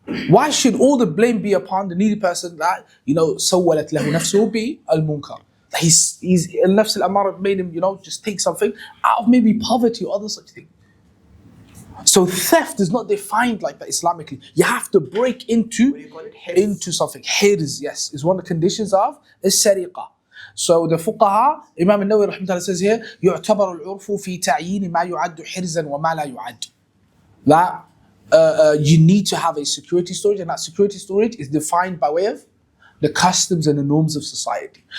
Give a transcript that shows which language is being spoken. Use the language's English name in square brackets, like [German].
[English] Why should all the blame be upon the needy person that, [Arabic] سَوَّلَتْ لَهُ نَفْسُهُ بِالْمُنْكَرِ? [English] He's al-nafs al-amara made him, just take something out of maybe poverty or other such thing. So theft is not defined like that Islamically. You have to break into something. Hirz, yes, is one of the conditions of as-sariqa. So the fuqaha, Imam al-Nawawi rahimahullah says here, [Arabic] يُعْتَبَرُ الْعُرْفُ فِي تَعْيِينِ مَا يُعَدُّ حِرْزًا وَمَا لَا يُعَدُّ. [English] That you need to have a security storage, and that security storage is defined by way of the customs and the norms of society.